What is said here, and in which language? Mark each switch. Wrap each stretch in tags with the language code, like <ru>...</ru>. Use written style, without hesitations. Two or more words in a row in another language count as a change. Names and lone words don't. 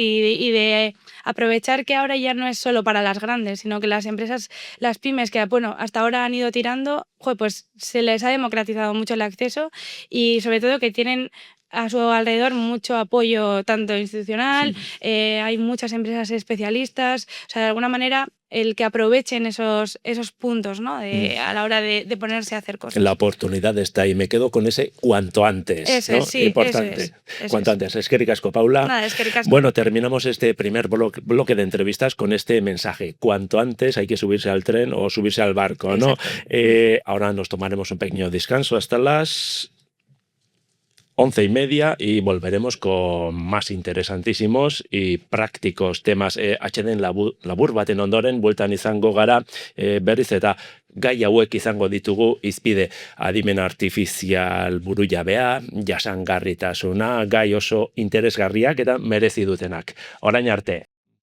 <es>Y de aprovechar que ahora ya no es solo para las grandes, sino que las empresas, las pymes que bueno, hasta ahora han ido tirando, pues se les ha democratizado mucho el acceso y sobre todo que tienen a su alrededor mucho apoyo tanto institucional, hay muchas empresas especialistas, o sea, de alguna manera el que aprovechen esos puntos, ¿no? A la hora de ponerse a hacer cosas. La oportunidad está ahí, me quedo con ese cuanto antes. Eso ¿no? es, sí, importante. Eso cuanto antes.</es> <eu>Eskerrik asko, Paula. Nada, eskerrik asko.</eu> <es>Bueno, terminamos este primer bloque de entrevistas con este mensaje. Cuanto antes hay que subirse al tren o subirse al barco, ¿no? Ahora nos tomaremos un pequeño descanso hasta las 11:30 y volveremos con más interesantísimos y prácticos temas.</es> <eu>Atxeden labur baten ondoren, bueltan izango gara, berriz eta gai hauek izango ditugu hizpide adimen artifizial burujabea, jasangarritasuna, gai oso interesgarriak eta merezi dutenak. Orain arte.</eu>